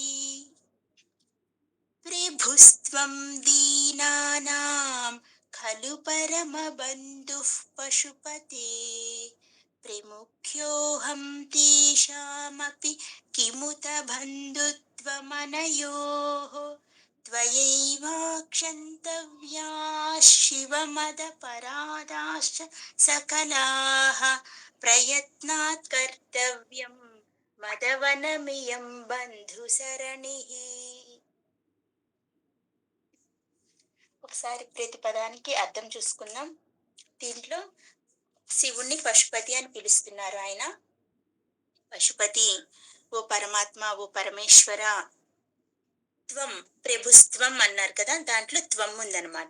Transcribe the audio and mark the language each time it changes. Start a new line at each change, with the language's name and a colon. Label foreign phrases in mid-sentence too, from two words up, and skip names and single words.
Sanskrit: त्रिभुस्त्वं दीनानां खलु परमबन्धुः पशुपते प्रमुख्योऽहं तेषामपि किमुत बन्धुत्वमनयोः त्वयैवाक्षन्तव्याः शिवमदपराधाश्च सकलाः प्रयत्नात् कर्तव्यं मदवनमियं बन्धुसरणिः.
Telugu: ఒకసారి ప్రతి పదానికి అర్థం చూసుకుందాం. దీంట్లో శివుణ్ణి పశుపతి అని పిలుస్తున్నారు. ఆయన పశుపతి, ఓ పరమాత్మ, ఓ పరమేశ్వర. త్వం, ప్రభుస్త్వం అన్నారు కదా, దాంట్లో త్వం ఉందన్నమాట.